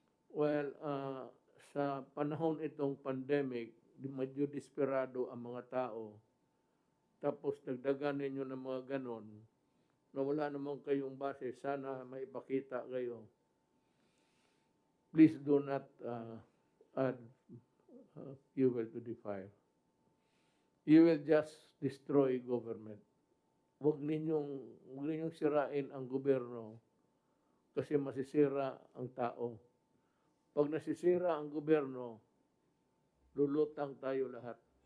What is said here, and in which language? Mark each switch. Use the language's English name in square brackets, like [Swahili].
[Filipino] Well, sa panahon itong pandemic, medyo desperado ang mga tao. Tapos nagdagan ninyo ng mga ganon, na wala naman kayong base, sana maipakita kayo. [English] Please do not add fuel to the fire. You will just destroy government. [Filipino] Huwag ninyong sirain ang gobyerno kasi masisira ang tao. Pag nasisira ang gobyerno, lulutang tayo lahat.